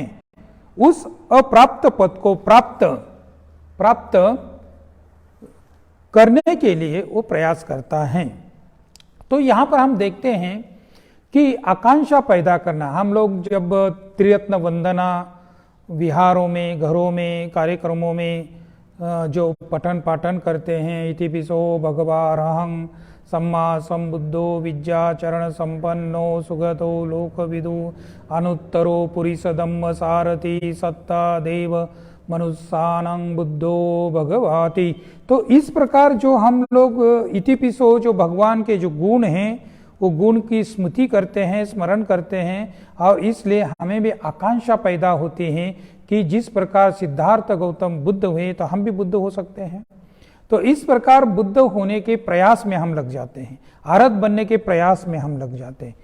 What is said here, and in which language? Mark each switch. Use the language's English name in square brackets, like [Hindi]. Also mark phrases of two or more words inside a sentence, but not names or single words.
[Hindi] उस अप्राप्त पद को प्राप्त करने के लिए वो प्रयास करता है। तो यहाँ पर हम देखते हैं कि आकांक्षा पैदा करना, हम लोग जब त्रिरत्न वंदना विहारों में, घरों में, कार्यक्रमों में जो पठन पाठन करते हैं, [Pali] इतिपिसो भगवा अरहं सम्मा संबुद्धो विद्या चरण संपन्नो सुगतो लोकविदु अनुत्तरो पुरीसदम्म सारथी सत्ता देव मनुष्यानं बुद्धो भगवाति। [Hindi] तो इस प्रकार जो हम लोग इतिपिसो, जो भगवान के जो गुण हैं वो गुण की स्मृति करते हैं, स्मरण करते हैं, और इसलिए हमें भी आकांक्षा पैदा होती है कि जिस प्रकार सिद्धार्थ गौतम बुद्ध हुए तो हम भी बुद्ध हो सकते हैं। तो इस प्रकार बुद्ध होने के प्रयास में हम लग जाते हैं, आरत बनने के प्रयास में हम लग जाते हैं।